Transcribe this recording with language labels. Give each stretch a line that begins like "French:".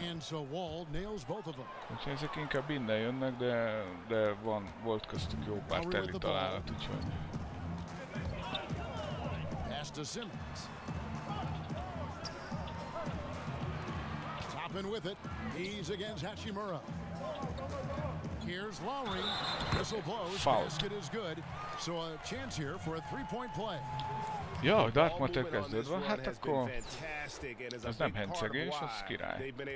Hungarian: Úgyhogy ezek inkább innen jönnek, de volt köztük jó pár teli találat, úgyhogy...
English: Toppin with it. He's against Hachimura. Here's Lowry. Whistle blows. Foul. Basket is good. So a chance here for a three-point play.
Hungarian: Ja, Dartmouth kezdődve, hát akkor ez nem hencegés, az király.